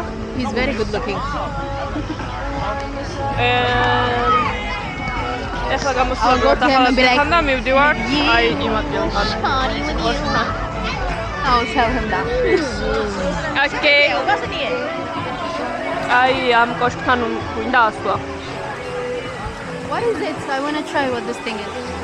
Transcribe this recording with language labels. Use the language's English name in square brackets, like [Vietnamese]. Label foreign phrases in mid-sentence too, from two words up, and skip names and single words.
[English] He's very good looking. [Georgian] ეხლა გამოსულები ვართ ახალ და მივდივართ აი იმ ადგილთან. [English] I'll tell him that. Okay. [Georgian] აი ამ კოშკთან გვინდა ასვლა. [English] What is it? I want to try what this thing is.